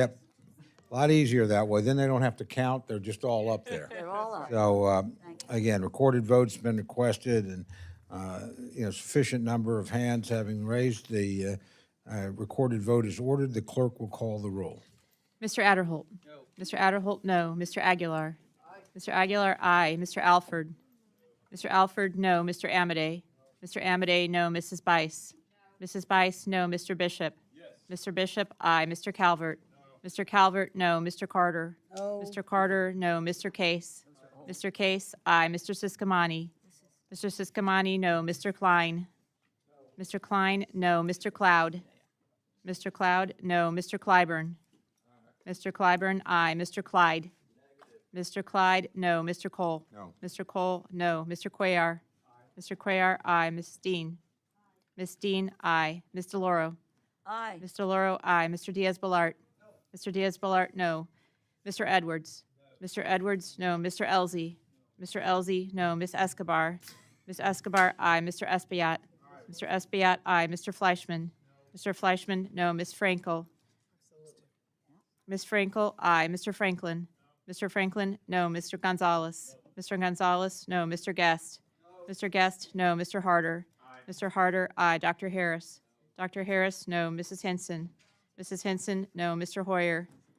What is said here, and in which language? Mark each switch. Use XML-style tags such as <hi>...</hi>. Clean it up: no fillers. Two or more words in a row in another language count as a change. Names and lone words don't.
<en>Yep. A lot easier that way. Then they don't have to count. They're just all up there. They're all up. So, again, recorded votes been requested, and, sufficient number of hands having raised, the recorded vote is ordered. The clerk will call the roll. Mr. Adderholt? No. Mr. Adderholt, no. Mr. Aguilar? Aye. Mr. Aguilar, aye. Mr. Alford? Mr. Alford, no. Mr. Amade? Mr. Amade, no. Mrs. Bice? No. Mrs. Bice, no. Mr. Bishop? Yes. Mr. Bishop, aye. Mr. Calvert? No. Mr. Calvert, no. Mr. Carter? No. Mr. Carter, no. Mr. Case? Mr. Case, aye. Mr. Siscomani? Mr. Siscomani, no. Mr. Klein? Mr. Klein, no. Mr. Cloud? Mr. Cloud, no. Mr. Clyburn? Mr. Clyburn, aye. Mr. Clyde? Mr. Clyde, no. Mr. Cole? No. Mr. Cole, no. Mr. Cuellar? Mr. Cuellar, aye. Ms. Dean? Ms. Dean, aye. Ms. DeLauro? Aye. Ms. DeLauro, aye. Mr. Diaz-Balart? Mr. Diaz-Balart, no. Mr. Edwards? Mr. Edwards, no. Mr. Elzey? Mr. Elzey, no. Ms. Escobar? Ms. Escobar, aye. Mr. Espaillat? Mr. Espaillat, aye. Mr. Fleischman? Mr. Fleischman, no. Ms. Frankel? Ms. Frankel, aye. Mr. Franklin? Mr. Franklin, no. Mr. Gonzalez? Mr. Gonzalez, no. Mr. Guest? Mr. Guest, no. Mr. Harder? Mr. Harder, aye. Dr. Harris? Dr. Harris, no. Mrs. Henson? Mrs. Henson, no. Mr. Hoyer?</en>